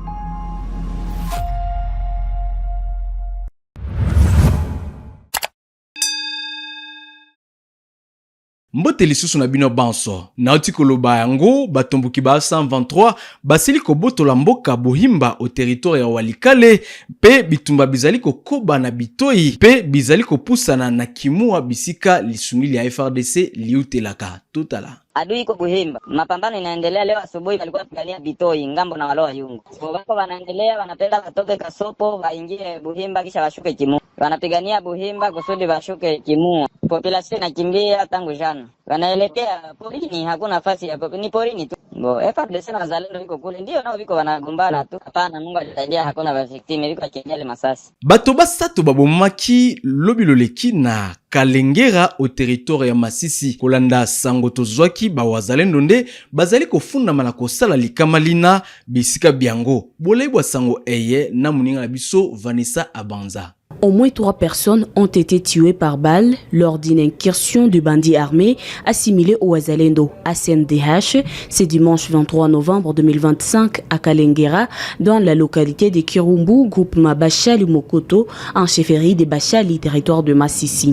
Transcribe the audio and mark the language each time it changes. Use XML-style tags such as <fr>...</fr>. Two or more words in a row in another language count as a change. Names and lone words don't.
<ln>Mbote lisusu na bino banso na otikolo bayango batomboki ba 123 basili kobotola mboka bohimba</ln> <fr>au territoire</fr> <ln>ya Walikale pe bitumba bizali kokoba na bitoi pe bizali kopusana na kimua bisika lisungi ya FRDC liutelaka totala.</ln> <sw>Adui iko Buhimba. Mapambano inaendelea leo asubuhi walikuwa pigania Bitoi ngambo na waloa Yungu. Kwa wako wanaendelea wanapenda watoke Kasopo waingie Buhimba kisha washuke Kimu. Wanapigania Buhimba kusudi washuke Kimu. Population inakimbia tangu jana. Wanaelekea porini, hakuna nafasi ya ni porini tu. FARDC na wazalendo wiko kule ndio nao wiko wanagombana tu. Hapana, Mungu alisaidia hakuna victim wiko kinyele masasi.</sw> <ln>Bato basatu babomaki lobiloleki na Kalengera</ln> <fr>au territoire</fr> <ln>ya Masisi kolanda sango tozwaki ba wazalendo nde bazali kofunda mana kosala likamalina bisika biango boleibwa sango eye na muninga na biso Vanessa Abanza.</ln> <fr>Au moins 3 personnes ont été tuées par balle lors d'une incursion de bandits armés assimilés au Wazalendo ACNDH ce dimanche 23 novembre 2025 à Kalengera dans la localité de Kirumbu, groupement Bachali Mokoto en chefferie de Bachali, territoire de Massissi.</fr>